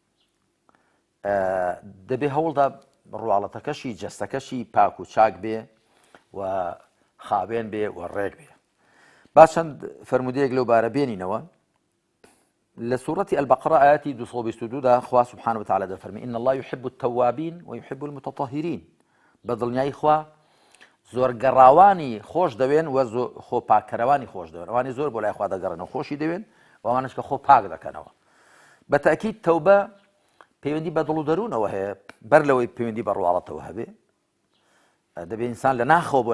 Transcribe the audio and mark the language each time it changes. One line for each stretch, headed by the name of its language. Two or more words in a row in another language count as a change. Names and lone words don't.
Central Kurdish: دەبێ هەوڵدا ڕواڵەتەکەشی جەستەکەشی پاک و چاک بێ و خاوێن بێ و ڕێک بێ با چەند فەرمودەیەک لەو بارە بێنینەوە لە سوورەتی البەقرە ئاەتی 222 خوا
Arabic: سبحانه وتعالى
Central Kurdish: دەفەرمێ
Arabic: إن الله يحب التوابين ويحب المتطهرين
Central Kurdish: بە دڵنیایی خوا زۆر گەڕاوانی خۆش دەوێن و خۆ پاککەرەوانی خۆش دەوێن ئەوانی زۆر بۆ لای خوا دەگەڕێنەوە خۆشی دەوێن و ئەوانش کە خۆ پاک دەکەنەوە بە تەئکید تەوبە پەیوەندی بە دڵ و دەروونەوە هەیە بەر لەوەی پەیوەندی بە ڕواڵەتەوە هەبێ دەبێت ئینسان لە ناخەوە بۆ